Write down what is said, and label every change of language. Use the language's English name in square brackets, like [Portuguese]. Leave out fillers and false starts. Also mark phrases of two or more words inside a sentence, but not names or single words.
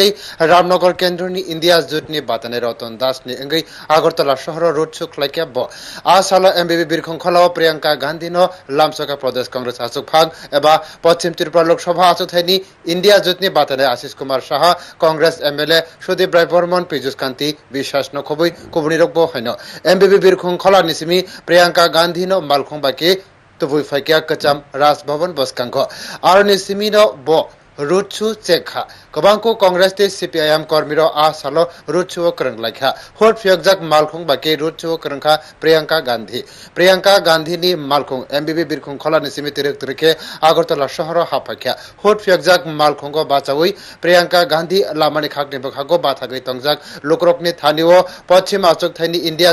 [Kok Borok] रामनगर केन्द्रनि इंडिया जुटनि बातनाय रतन दास नि अंगै आगरतला शहर रोड शो खलाइके ब आ साल एमबीबी बिरखं खलाव प्रियंका गांधी नो लामसका प्रदेश कांग्रेस आचुक भाग एबा पश्चिम त्रिपुरा लोकसभा आचुथानि इंडिया जुटनि बातनाय आशीष कुमार साहा कांग्रेस एमएलए सुदीप राय बर्मन पीयूष कांति বিশ্বাস নখবই কুবনি রকবো হইন এমবিবি বিরখং খলা নিসিমি প্রিয়াঙ্কা গান্ধী নো মালখং বাকি তুবুই ফাইকিয়া কচাম রাজভবন বসকাঙ্গ আর নিসিমি নো ব रुचु चेखा कबांको कांग्रेस ते सीपीआईएम कर्मीरो आ सालो रुचु करंगलाखा होट फियकजाक मालखं बाके रुचु करंखा प्रियंका गांधी नि मालखं एमबीबी बिरखं खला निसिमी तिरक तिरके आगरतला शहर हाफाख्या होट फियकजाक मालखंगो बाचावई प्रियंका गांधी लामानि खाकनि बखागो बाथागै तंगजाक लोकरकनि थानिओ पश्चिम आचक थाइनि इंडिया